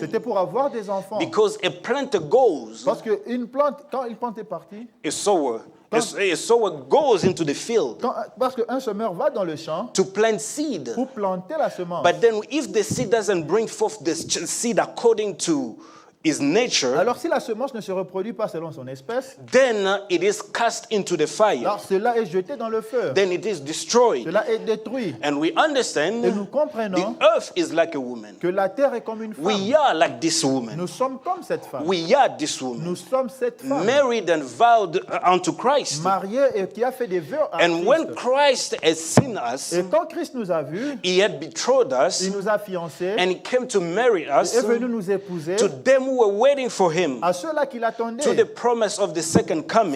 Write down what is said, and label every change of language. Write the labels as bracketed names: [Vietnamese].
[French] c'était pour avoir des enfants. [English] Because a planter goes, [French] Parce qu'une plante, quand une plante est partie, [English] a sower goes into the field [French] parce qu'un semeur va dans le champ [English] to plant seed. [French] pour planter la semence. [English] But then if the seed doesn't bring forth the seed according to his nature, [French] Alors si la semence ne se reproduit pas selon son espèce, [English] then it is cast into the fire. [French] alors cela est jeté dans le feu. [English] Then it is destroyed. [French] Cela est détruit. [English] And we understand [French] Et nous comprenons [English] the earth is like a woman. [French] que la terre est comme une femme. [English] We are like this woman. [French] Nous sommes comme cette femme. [English] We are this woman. [French] Nous sommes cette femme [English] Married and vowed unto Christ. [French] mariée et qui a fait des vœux à [English] And when [French] Christ. [English] Christ has seen us, [French] Et quand Christ nous a vus, [English] he had betrothed us [French] il nous a fiancés, [English] and he came to marry us [French] est venu nous épouser. [English] to them who were waiting for him, [French] À ceux-là qui [English] to the [French] l'attendaient, [English] promise of the second coming.